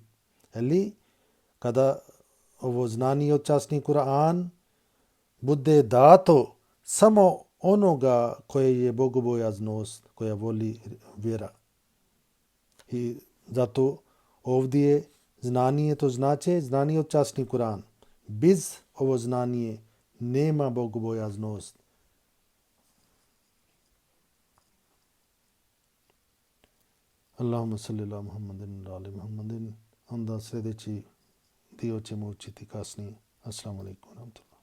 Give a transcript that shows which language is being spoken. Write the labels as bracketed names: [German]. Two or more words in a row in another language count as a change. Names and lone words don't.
[Bosnian] Ali kada ovo znanje od časni Kur'an bude dato samo onoga koje je bogobojaznost, koja voli vjera. I zato ovdje znanje, to znači znanje od časni Kur'an. Bez ovo znanje nema bogobojaznost. [Arabic] اللهم صل على محمد آل محمد. [Bosnian] Onda sljedeći dio ćemo učiti kasnije. [Arabic] السلام عليكم.